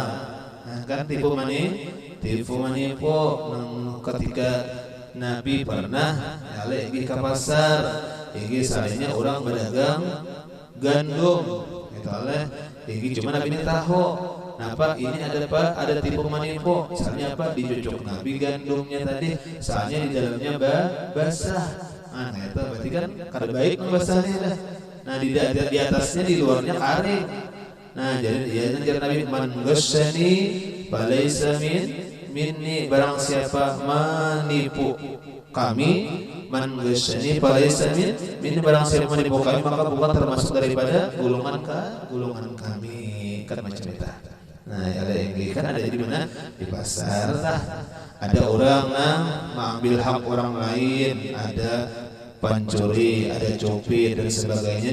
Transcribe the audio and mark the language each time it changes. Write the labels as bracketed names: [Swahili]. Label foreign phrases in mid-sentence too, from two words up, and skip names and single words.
[Banjar] Nah, kan tipu manipu ketika Nabi pernah lagi ke pasar, ini salahnya orang berdagang gandum gitu oleh ini cuma Nabi ini tahu. Nah, apa ini ada tipu manipu. Misalnya apa? Dicucuk Nabi gandumnya tadi, soalnya di dalamnya basah. Nah, itu berarti kan kada baik basahnya dah. Nah, di atasnya di luarnya kering. Nah, jadi Nabi [Arabic] من غشني فليس مني, [Banjar] barang siapa menipu kami, [Arabic] من غشني فليس مني, [Banjar] barang siapa menipu kami maka bukan termasuk daripada golongan kami. Kan macam itu. Nah, ada yang kan ada di mana? Di pasar tah. Ada orang yang mengambil hak orang lain, ada pencuri, ada copet dan sebagainya.